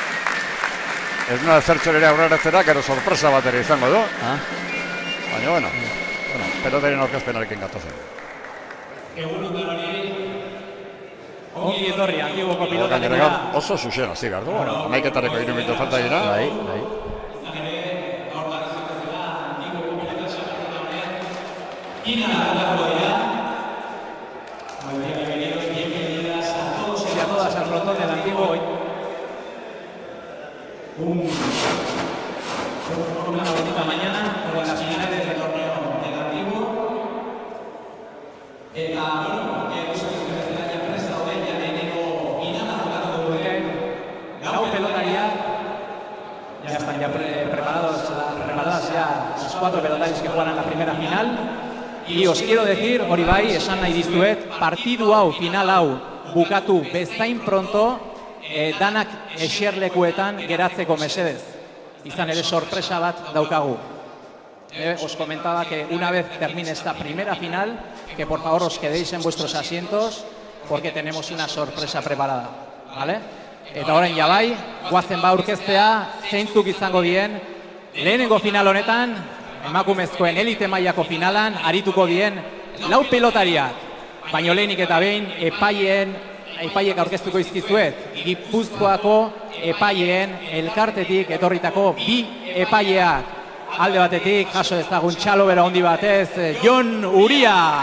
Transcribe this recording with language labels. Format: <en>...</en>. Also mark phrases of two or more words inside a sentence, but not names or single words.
<eu>Ez noa zertxorera aurreratzera, gero sorpresa bat ere izango du. Baina, pelotaren aurkezpenarekin gatozen. Ongi etorri, Antiguoko pilotak dira. Oso zuzen hasi behar du, amaiketareko 3 minutu falta dira. Bai.</eu> <es>Bienvenidas a todos y a todas al frontón del Antiguo. Una bonita mañana con las finales del torneo del Antiguo.</es> <eu>Lau pelotariak,</eu> <es>ya están preparadas ya los 4 pelotarios que juegan en la primera final. Y os quiero decir,</es> <eu>hori bai, esan nahi dizuet, partidu hau, final hau, bukatu bezain pronto, danak eserlekuetan geratzeko mesedez. Izan ere sorpresa bat daukagu.</eu> <es>Os comentaba que una vez termine esta primera final, que por favor os quedéis en vuestros asientos, porque tenemos una sorpresa preparada, ¿vale?</es> <eu>Eta orain jabai, guazen aurkeztea, zeintzuk izango dien, lehenengo final honetan, emakumezkoen elite mailako finalan, arituko dien, lau pelotariak, baino lehenik eta behin, epaiek aurkeztuko izkizuet, Gipuzkoako epaileen elkartetik etorritako 2 epaileak, alde batetik, jaso ezagun txalo bera handi batez, Jon Uria!</eu>